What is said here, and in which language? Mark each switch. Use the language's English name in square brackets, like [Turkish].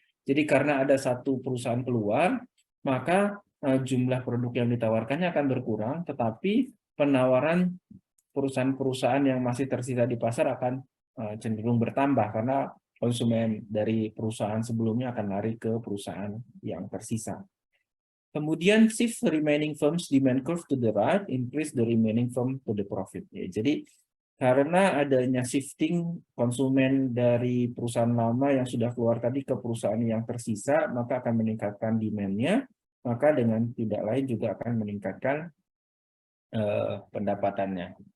[Indonesian] Jadi karena ada satu perusahaan keluar, maka jumlah produk yang ditawarkannya akan berkurang, tetapi penawaran perusahaan-perusahaan yang masih tersisa di pasar akan cenderung bertambah karena konsumen dari perusahaan sebelumnya akan lari ke perusahaan yang tersisa. Kemudian [English] shift remaining firms demand curve to the right, increase the remaining firm to the profit. [Indonesian] Ya, jadi karena adanya shifting konsumen dari perusahaan lama yang sudah keluar tadi ke perusahaan yang tersisa, maka akan meningkatkan demand-nya, maka dengan tidak lain juga akan meningkatkan pendapatannya.